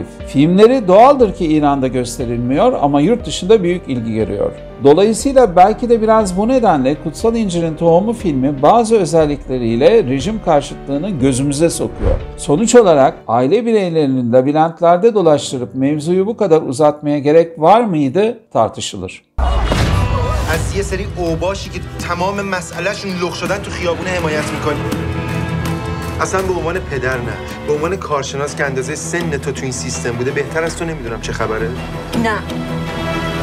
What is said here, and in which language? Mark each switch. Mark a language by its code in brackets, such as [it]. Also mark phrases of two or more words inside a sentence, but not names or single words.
[tr] Filmleri doğaldır ki İran'da gösterilmiyor ama yurt dışında büyük ilgi görüyor. Dolayısıyla belki de biraz bu nedenle Kutsal İncir'in Tohumu filmi bazı özellikleriyle rejim karşıtlığını gözümüze sokuyor. Sonuç olarak aile bireylerinin labirentlerde dolaştırıp mevzuyu bu kadar uzatmaya gerek var mıydı tartışılır. [fa] از یه سری اوباشی که تمام مسئلهشون لخ شدن تو خیابونه حمایت میکنی. اصلا به عنوان پدر نه، به عنوان کارشناس که اندازه سن تو این سیستم بوده بهتر از تو نمیدونم چه خبره؟ نه